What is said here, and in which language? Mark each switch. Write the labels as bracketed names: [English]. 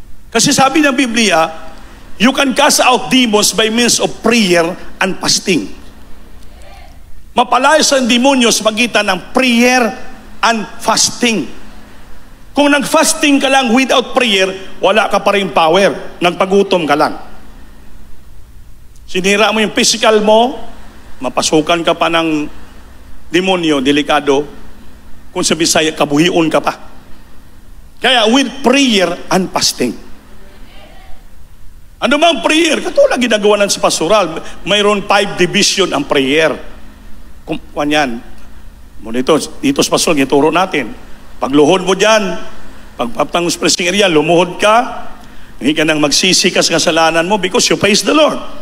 [Filipino] Kasi sabi ng Biblia, [English] you can cast out demons by means of prayer and fasting. [Filipino] Mapalayas ang demonyo sa pagitan ng prayer and fasting. Kung nag-fasting ka lang [English] without prayer, [Filipino] wala ka pa rin power. Nagpagutom ka lang. Sinira mo yung physical mo, mapasukan ka pa ng demonyo, delikado. Kung sa Bisaya, kabuhion ka pa. Kaya [English] with prayer and fasting. [Filipino] Ano bang prayer? Katulad ginagawa ng sa pastoral. Mayroon 5 division ang prayer. Kung yan. Dito sa pastoral, ituro natin. Pagluhod mo dyan, pagpaptangos pressing area, lumuhod ka, hindi ka nang magsisi ka sa kasalanan mo [English] because you praise the Lord.